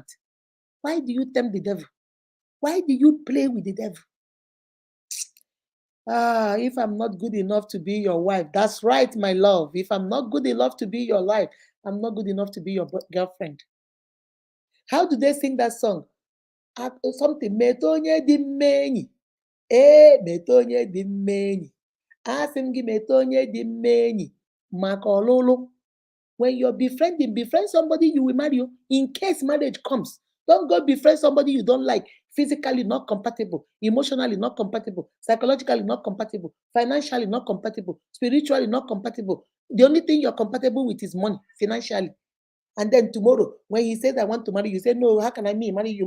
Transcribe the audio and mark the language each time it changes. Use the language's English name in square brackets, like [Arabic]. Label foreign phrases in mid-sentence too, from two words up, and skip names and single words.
[English] Why do you tempt the devil? Why do you play with the devil? If I'm not good enough to be your wife, that's right, my love. If I'm not good enough to be your wife, I'm not good enough to be your girlfriend. How do they sing that song? Something, [Igbo] metonye di meni. Metonye di meni. Asị m gị mete onye dị mma enyi maka ọlụlụ. [English] When you're befriending, befriend somebody you will marry. In case marriage comes, don't go befriend somebody you don't like. Physically not compatible, emotionally not compatible, psychologically not compatible, financially not compatible, spiritually not compatible. The only thing you're compatible with is money, financially. And then tomorrow, when he says, I want to marry you, say, no, how can I marry you?